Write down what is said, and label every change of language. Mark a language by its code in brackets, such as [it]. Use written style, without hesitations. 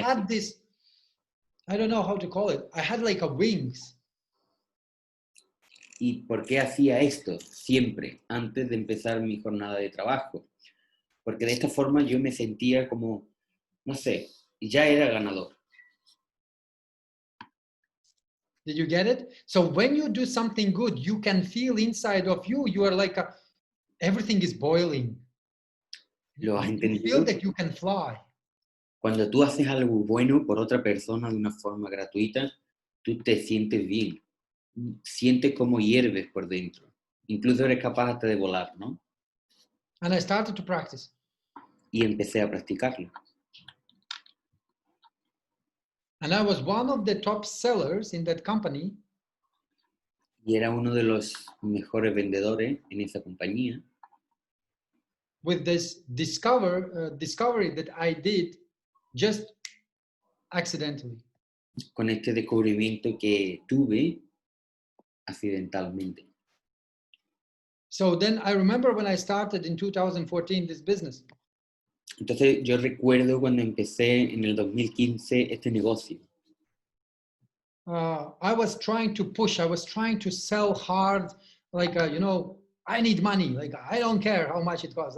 [en] had this, I don't know how to call it. I had like a wings. [es] ¿Y por qué hacía esto siempre antes de empezar mi jornada de trabajo? Porque de esta forma yo me sentía como, no sé, ya era ganador. [en] Did you get it? So when you do something good, you can feel inside of you, you are like everything is boiling. [es] ¿Lo has [en] You [es] entendido? [en] feel that you can fly. [es] Cuando tú haces algo bueno por otra persona de una forma gratuita, tú te sientes bien. Sientes como hierves por dentro. Incluso eres capaz hasta de volar, ¿no? [en] And I started to practice. [es] Y empecé a practicarlo. [en] And I was one of the top sellers in that company. [es] Y era uno de los mejores vendedores en esa compañía. [en] With this discovery that I did just accidentally. [es] Con este descubrimiento que tuve accidentalmente. [en] So then I remember when I started in 2014 this business. [es] Entonces yo recuerdo cuando empecé en el 2015 este negocio. [en] I was trying to push, I was trying to sell hard, like, I need money, like, I don't care how much it costs.